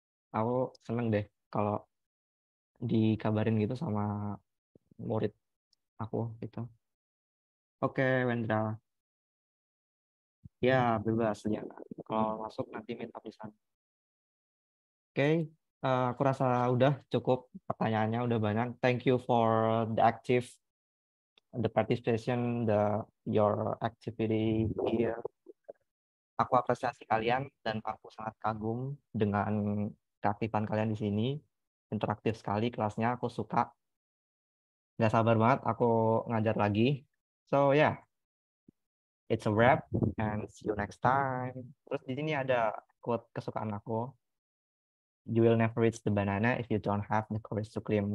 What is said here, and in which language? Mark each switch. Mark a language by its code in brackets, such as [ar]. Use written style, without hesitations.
[id] Aku seneng deh kalau dikabarin gitu sama murid aku gitu. Oke, Wendra. Ya, bebas ya. Kalau masuk nanti minta di sana. Oke, aku rasa udah cukup pertanyaannya udah banyak. [en] Thank you for the active, the participation, the your activity here. [id] Aku apresiasi kalian dan aku sangat kagum dengan keaktifan kalian di sini. Interaktif sekali kelasnya, aku suka. Gak sabar banget aku ngajar lagi. [en] So yeah, it's a wrap and see you next time. [id] Terus di sini ada quote kesukaan aku. [en] You will never reach the banana if you don't have the courage to climb.